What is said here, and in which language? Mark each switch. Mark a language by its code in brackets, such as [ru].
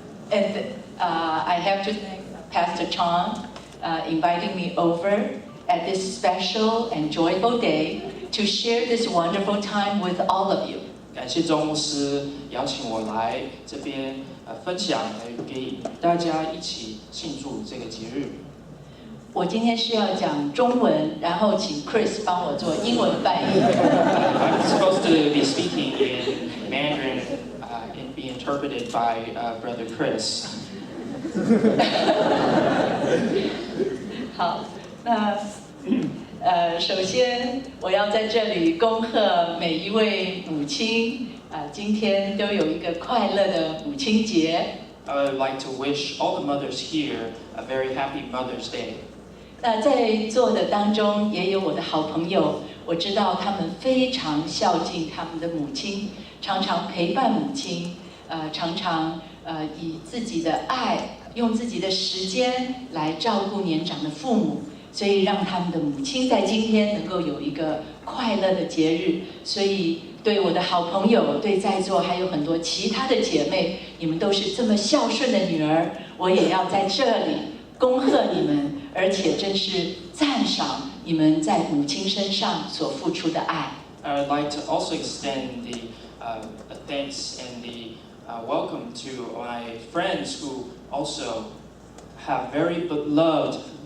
[en] And I have to thank Pastor Chong inviting me over at this special and joyful day to share this wonderful time with all of you. [zh] 感谢周牧师邀请我来这边分享，给大家一起庆祝这个节日。我今天是要讲中文，然后请 Chris 帮我做英文翻译。 [en] I'm supposed to be speaking in Mandarin and be interpreted by Brother Chris. [zh] 好，那首先我要在这里恭贺每一位母亲今天都有一个快乐的母亲节。 [en] I would like to wish all the mothers here a very happy Mother's Day. [zh] 那在座的当中也有我的好朋友，我知道他们非常孝敬他们的母亲，常常陪伴母亲，常常以自己的爱，用自己的时间来照顾年长的父母，所以让他们的母亲在今天能够有一个快乐的节日。所以对我的好朋友，对在座还有很多其他的姐妹，你们都是这么孝顺的女儿，我也要在这里恭贺你们，而且真是赞赏你们在母亲身上所付出的爱。 [en] I would like to also extend the thanks and the welcome to my friends who also have very beloved